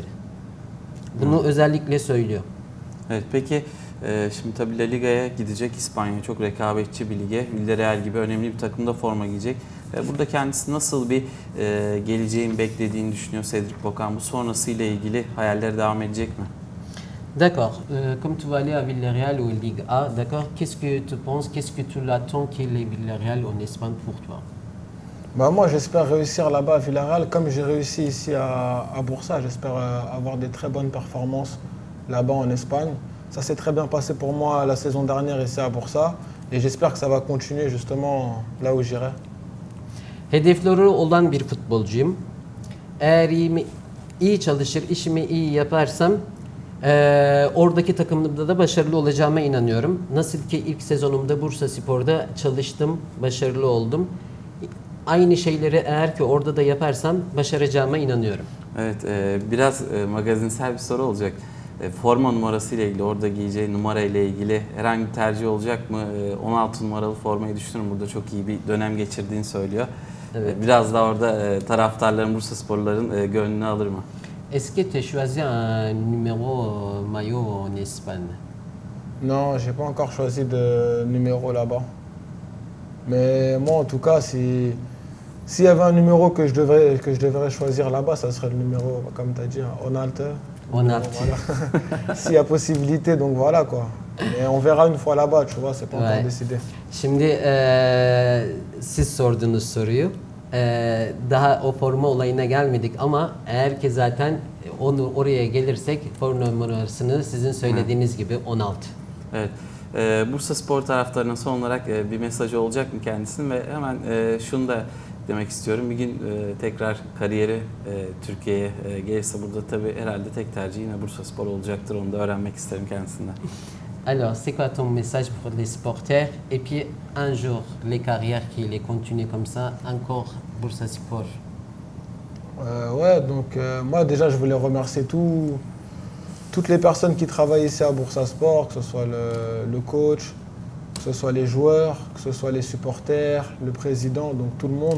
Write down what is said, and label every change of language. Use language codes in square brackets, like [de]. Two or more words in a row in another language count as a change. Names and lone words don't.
[tr] Bunu özellikle söylüyor. Evet, peki şimdi tabii La Liga'ya gidecek, İspanya çok rekabetçi bir lige. Villarreal gibi önemli bir takımda forma giyecek. Burada kendisi nasıl bir geleceğin beklediğini düşünüyor Cédric Bakambu? Sonrasıyla ilgili hayalleri devam edecek mi? [fr] D'accord. Comme tu vas aller à Villarreal ou Ligue A, d'accord, qu'est-ce que tu penses, qu'est-ce que tu l'attends qu'il ait Villarreal en Espagne pour toi? Moi, j'espère réussir là-bas à Villarreal, comme j'ai réussi ici à Bursa. J'espère avoir des très bonnes performances là-bas en Espagne. Ça s'est très bien passé pour moi la saison dernière ici à Bursa. Et j'espère que ça va continuer justement là où j'irai. [tr] Hedefleri olan bir futbolcuyum. Eğer iyi çalışır, işimi iyi yaparsam oradaki takımda da başarılı olacağıma inanıyorum. Nasıl ki ilk sezonumda Bursaspor'da çalıştım, başarılı oldum. Aynı şeyleri eğer ki orada da yaparsam başaracağıma inanıyorum. Evet, biraz magazinsel bir soru olacak. Forma numarası ile ilgili, orada giyeceği numara ile ilgili herhangi bir tercih olacak mı? 16 numaralı formayı düşünürüm. Burada çok iyi bir dönem geçirdiğini söylüyor. Evet. Biraz da orada taraftarların, Bursasporluların gönlünü alır mı? [fr] Est-ce que tu as choisi un numéro maillot en Espagne? Non, j'ai pas encore choisi de numéro là-bas. Mais moi, en tout cas, s'il y avait un numéro que je devrais choisir là-bas, ça serait le numéro, comme tu as dit, Onalte. [tr] Onalte. [fr] Voilà. S'il y a possibilité, donc voilà quoi. Mais on verra une fois là-bas, tu vois, c'est pas encore décidé. [tr] Şimdi siz sordunuz soruyu. Daha o forma olayına gelmedik ama eğer ki zaten onu oraya gelirsek forma numarasını sizin söylediğiniz gibi 16. Evet. Bursaspor taraftarına son olarak bir mesajı olacak mı kendisinin ve hemen şunu da demek istiyorum. Bir gün tekrar kariyeri Türkiye'ye gelirse burada tabii herhalde tek tercih yine Bursaspor olacaktır. Onu da öğrenmek isterim kendisinden. [fr] Alors, c'est quoi ton message pour les supporters? Et puis, un jour, les carrières qui les continuent comme ça, encore Bursaspor. Donc moi déjà, je voulais remercier toutes les personnes qui travaillent ici à Bursaspor, que ce soit le coach, que ce soit les joueurs, que ce soit les supporters, le président, donc tout le monde.